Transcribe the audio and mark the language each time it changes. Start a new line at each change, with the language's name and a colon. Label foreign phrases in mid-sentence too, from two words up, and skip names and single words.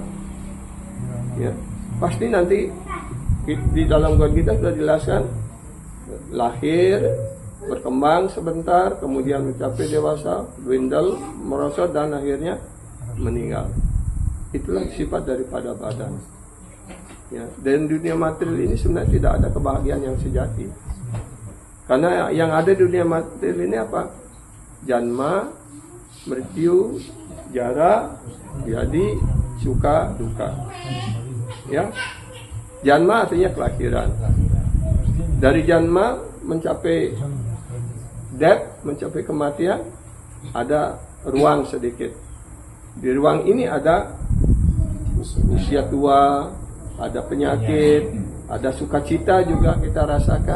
Indonesian: Ya, pasti nanti di dalam Gita kita sudah dijelaskan lahir, berkembang sebentar, kemudian mencapai dewasa, dwindle, merosot, dan akhirnya meninggal. Itulah sifat daripada badan. Ya, dan dunia material ini sebenarnya tidak ada kebahagiaan yang sejati. Karena yang ada di dunia material ini apa?
Sanskrit: जन्म, मृत्यु, जरा,
Indonesian: jadi, suka, duka. Ya, janma artinya kelahiran. Dari janma mencapai death, mencapai kematian, ada ruang sedikit. Di ruang ini ada usia tua, ada penyakit, ada sukacita juga kita rasakan.